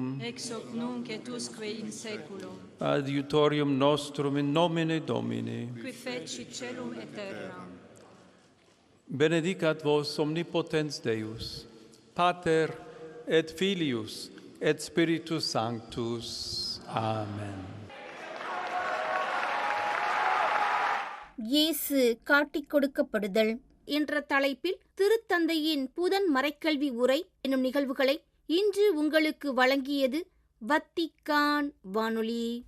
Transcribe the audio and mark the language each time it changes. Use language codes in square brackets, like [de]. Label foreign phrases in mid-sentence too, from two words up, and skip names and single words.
[la] ex hoc nunc et usque in saeculum, adiutorium nostrum in nomine Domini, qui feci celum et terram. benedicat vos omnipotens Deus, Pater et Filius et Spiritus Sanctus. Amen. [ta] இயேசு காட்டிக் கொடுக்கப்படுதல் என்ற தலைப்பில் திருத்தந்தையின் புதன் மறைக்கல்வி உரை என்னும் நிகழ்வுகளை இன்று உங்களுக்கு வழங்கியது வத்திக்கான் வானொலி.